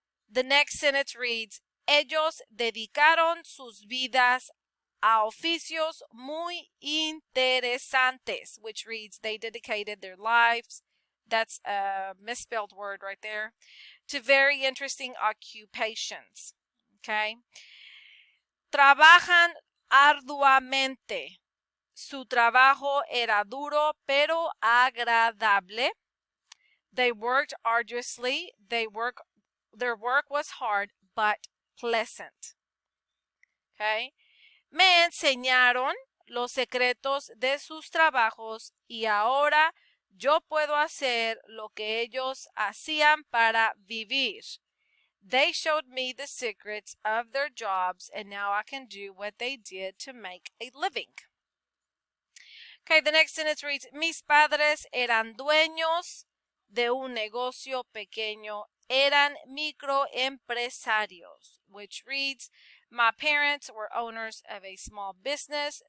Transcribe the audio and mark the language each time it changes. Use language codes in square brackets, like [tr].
[en] The next sentence reads, [es] ellos dedicaron sus vidas a oficios muy interesantes, [en] which reads they dedicated their lives. That's a misspelled word right there. To very interesting occupations. [es] Okay. Trabajan arduamente. Su trabajo era duro pero agradable. [en] They worked arduously. Their work was hard but pleasant. Okay. [es] Me enseñaron los secretos de sus trabajos y ahora yo puedo hacer lo que ellos hacían para vivir. [en] They showed me the secrets of their jobs and now I can do what they did to make a living. Okay, the next sentence reads, [es] mis padres eran dueños de un negocio pequeño, eran microempresarios, [en] which reads, my parents were owners of a small business.